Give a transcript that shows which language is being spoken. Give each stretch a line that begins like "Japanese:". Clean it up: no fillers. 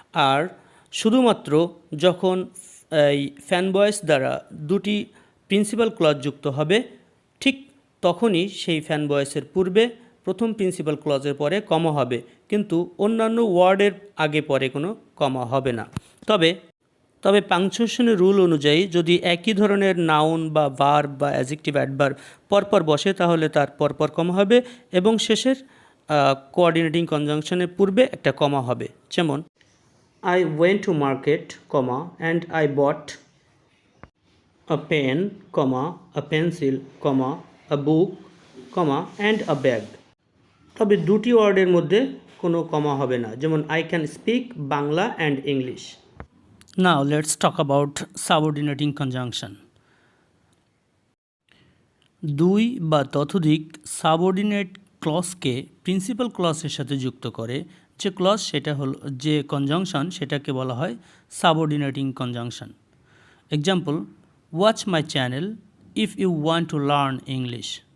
Bangla: আর শুধুমাত্র যখন এই ফ্যান বয়েস দ্বারা দুটি প্রিন্সিপাল ক্লজ যুক্ত হবে ঠিক তখনই সেই ফ্যান বয়েসের পূর্বে প্রথম প্রিন্সিপাল ক্লজের পরে কমা হবে, কিন্তু অন্যান্য ওয়ার্ডের আগে পরে কোনো কমা হবে না। তবে পাংচুয়েশনের রুল অনুযায়ী যদি একই ধরনের নাউন বা ভার্ব বা অ্যাডজেক্টিভ অ্যাডভার্ব পরপর বসে তাহলে তার পরপর কমা হবে এবং শেষের কোঅর্ডিনেটিং কনজাংশনের পূর্বে একটা কমা হবে।
English: যেমন I went to market, and I bought a pen, a pencil, a book, and a bag.
Bangla: তবে দুটি ওয়ার্ডের মধ্যে কোনো কমা হবে না, যেমন
English: I can speak Bangla and English. Now let's talk about subordinating conjunction.
Bangla: দুই বা ততোধিক সাবঅর্ডিনেট ক্লজকে প্রিন্সিপাল ক্লজের সাথে যুক্ত করে যে ক্লজ সেটা হলো যে কনজাংশন, সেটাকে বলা হয় subordinating conjunction.
English: Example, watch my channel if you want to learn English.